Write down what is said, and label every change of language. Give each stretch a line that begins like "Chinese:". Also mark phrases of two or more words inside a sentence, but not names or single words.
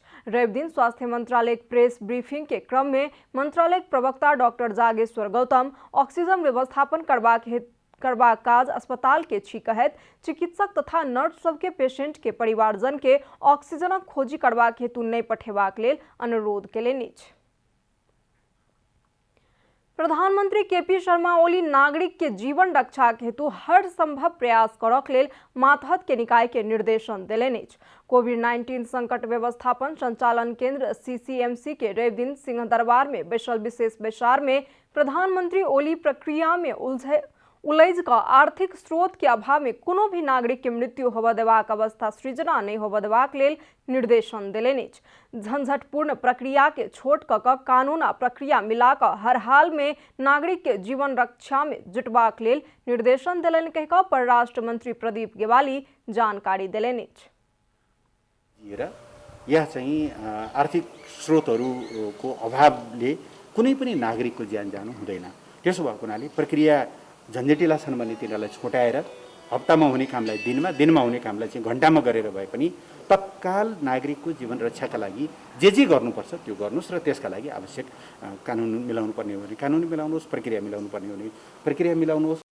Maithili: रवि दिन स्वास्थ्य मंत्रालय
English: press briefing
Maithili: के क्रम में मंत्रालय प्रवक्ता डॉक्टर जागेश्वर गौतम ऑक्सीजन व्यवस्थापन करबाक काज अस्पताल के छी कहैत चिकित्सक तथा नर्स सबके पेशेंट के परिवारजन के ऑक्सीजन खोजी करबाक हेतु नहीं पठेबाक लेल अनुरोध केलनि अछि। प्रधानमंत्री केपी शर्मा ओली नागरिक के जीवन रक्षा हेतु हर संभव प्रयास करक लेल मातहत के निकाय के निर्देशन देलनि अछि। कोविड-19 संकट व्यवस्थापन संचालन केंद्र सीसीएमसी के रवि दिन सिंह दरबार में बैसल विशेष बैसार में प्रधानमंत्री ओली प्रक्रिया में उलझ का आर्थिक स्रोत के अभाव में कोनो भी नागरिक के मृत्यु होबऽ देबाक अवस्था सृजना नहीं होबऽ देबाक लेल निर्देशन देलनि अछि। झंझटपूर्ण प्रक्रिया के छोट कऽ कानून आ प्रक्रिया मिला कऽ हर हाल में नागरिक के जीवन रक्षा में जुटबाक लेल निर्देशन देलनि कहि कऽ परराष्ट्र मंत्री प्रदीप गेवाली जानकारी देलनि अछि।
Nepali: यह चाहिँ आर्थिक स्रोतहरूको अभावले कुनै पनि नागरिकको ज्यान जानु हुँदैन। त्यसो भएको हुनाले प्रक्रिया झन्झटिला छन् भने तिनीहरूलाई छोटाएर हप्तामा हुने कामलाई दिनमा हुने कामलाई चाहिँ घण्टामा गरेर भए पनि तत्काल नागरिकको जीवन रक्षाका लागि जे गर्नुपर्छ त्यो गर्नुस् र त्यसका लागि आवश्यक कानुन मिलाउनु पर्ने हो भने कानुन मिलाउनुहोस्, प्रक्रिया मिलाउनु पर्ने हो भने प्रक्रिया मिलाउनुहोस्।